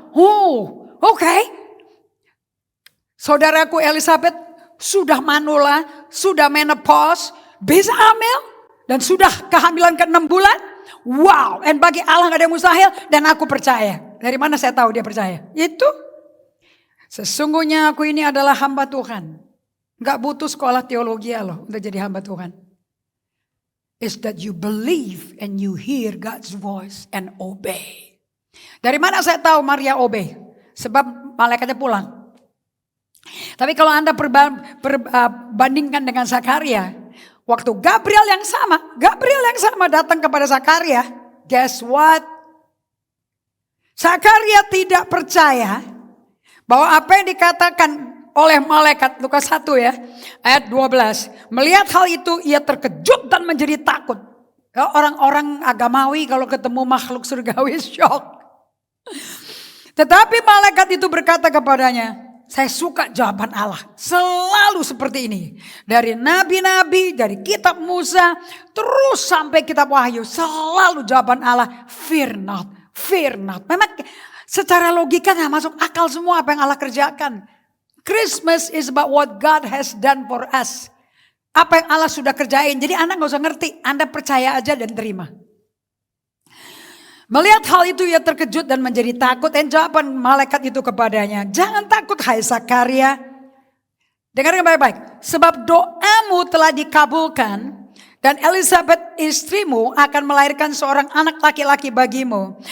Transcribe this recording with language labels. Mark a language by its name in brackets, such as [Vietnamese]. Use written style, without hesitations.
[Indonesian] Oh, oke. Saudaraku Elizabeth sudah manula, sudah menopause, bisa hamil. Dan sudah kehamilan ke-6 bulan. Wow, dan bagi Allah gak ada yang mustahil dan aku percaya. Dari mana saya tahu dia percaya? Itu. Sesungguhnya aku ini adalah hamba Tuhan. Gak butuh sekolah teologi loh untuk jadi hamba Tuhan. [English] Is that you believe and you hear God's voice and obey. [Indonesian] Dari mana saya tahu Maria obey? Sebab malaikatnya pulang. Tapi kalau Anda bandingkan dengan Zakaria, waktu Gabriel yang sama datang kepada Zakaria [English] guess what? [Indonesian] Zakaria tidak percaya bahwa apa yang dikatakan oleh malaikat, Lukas 1 ya, ayat 12. Melihat hal itu ia terkejut dan menjadi takut. Ya, orang-orang agamawi kalau ketemu makhluk surgawi shock. Tetapi malaikat itu berkata kepadanya, saya suka jawaban Allah. Selalu seperti ini. Dari nabi-nabi, dari kitab Musa, terus sampai kitab Wahyu. Selalu jawaban Allah, [English] fear not, fear not. [Indonesian] Memang secara logika gak masuk akal semua apa yang Allah kerjakan. [English] Christmas is about what God has done for us. [Indonesian] Apa yang Allah sudah kerjain. Jadi Anda gak usah ngerti. Anda percaya aja dan terima. Melihat hal itu ia terkejut dan menjadi takut. Dan jawaban malaikat itu kepadanya, jangan takut hai Zakaria. Dengarkan baik-baik. Sebab doamu telah dikabulkan. Dan Elizabeth istrimu akan melahirkan seorang anak laki-laki bagimu.